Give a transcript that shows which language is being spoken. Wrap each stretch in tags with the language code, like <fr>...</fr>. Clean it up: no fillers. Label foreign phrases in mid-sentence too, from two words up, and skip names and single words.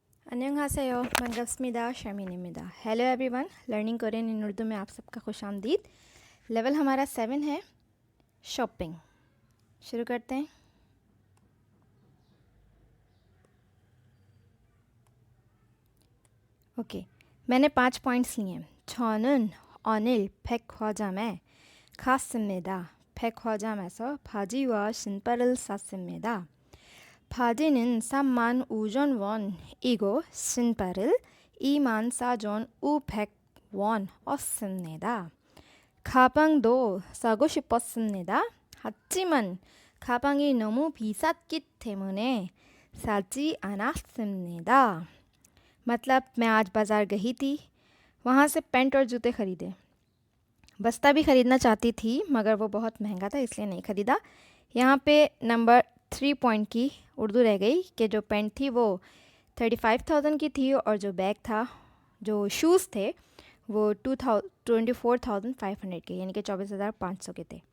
<ko>안녕하세요. 반갑습니다. शर्मीनीमिदा।</ko> <en>Hello everyone, learning Korean in Urdu</en> <ur>میں آپ سب کا خوش آمدید. لیول ہمارا 7 ہے، شاپنگ. شروع کرتے ہیں. اوکے، میں نے 5 پوائنٹس لیے ہیں.</ur> <ko>저는 오늘 백화점에 갔습니다. 백화점에서 바지와 신발을 샀습니다. 바지는 35,000원이고 신발을 24,500원이었습니다. 가방도 사고 싶었습니다. 하지만 가방이 너무 비쌌기 때문에 사지 않았습니다.</ko> <ur>مطلب میں آج بازار گئی تھی، وہاں سے پینٹ اور جوتے خریدے. بستہ بھی خریدنا چاہتی تھی مگر وہ بہت مہنگا تھا اس لیے نہیں خریدا. یہاں پہ نمبر 3 پوائنٹ کی اردو رہ گئی کہ جو پینٹ تھی وہ 35,000 کی تھی اور جو بیگ تھا، جو شوز تھے وہ 24,500 کے، یعنی کہ 24,500 کے تھے.</ur>